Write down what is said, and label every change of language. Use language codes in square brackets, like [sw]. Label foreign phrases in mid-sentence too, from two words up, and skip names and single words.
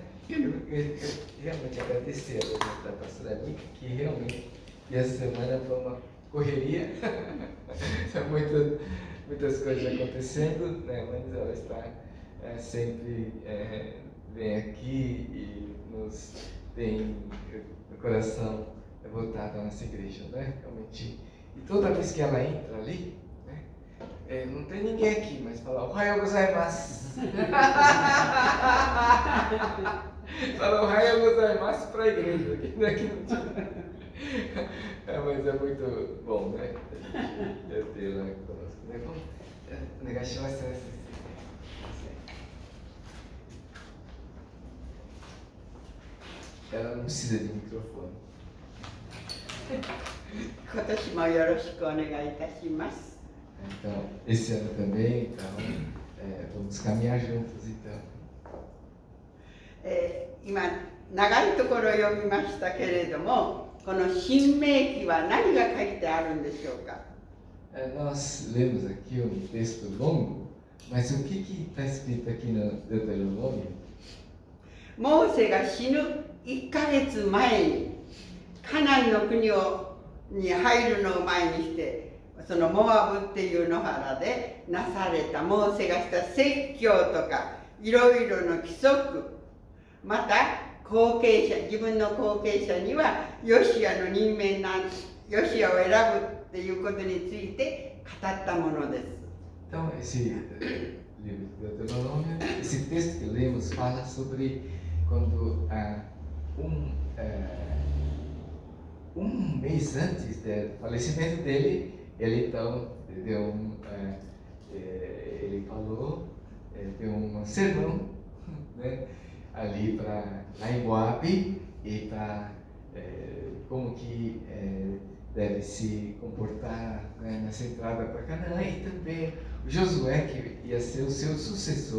[pt] Eu realmente agradecer a pastora Mica, que realmente essa semana foi uma correria, muitas coisas acontecendo, né? Mas ela está sempre vem aqui e nos tem o coração voltado à nossa igreja, né? Realmente, e toda vez que ela entra ali, né? Não tem ninguém aqui, mas fala [ja] "おはようございます". [pt] Fala [ja] "おはようございます" [pt] para a igreja, aqui não tinha. Mas é muito bom, né? Tê-la conosco. Né? Vamos negar ela não precisa de microfone. [ja] 今年もよろしくお願いいたします。 [pt] Então, esse ano também, então, vamos caminhar juntos, então. [ja] 今長いところを読みましたけれども、この新明記は何が書いてあるんでしょうか。 [pt] Nós lemos aqui um texto longo, mas o que está escrito aqui no Deuteronômio? [ja] モーセが死ぬ1ヶ月前にカナンの国に入るのを前にして、そのモアブっていう野原でなされたモーセがした説教とかいろいろの規則、また自分の後継者にはヨシアの任命ヨシアを選ぶっていうことについて語ったものです。 [pt] Então, esse livro do Deuteronômio, esse texto que lemos fala sobre quando um mês antes do falecimento dele, ele então deu ele falou, deu um sermão, né, ali lá em Moabe, e para como que deve se comportar, né, nessa entrada para Canaã, e também o Josué, que ia ser o seu sucessor.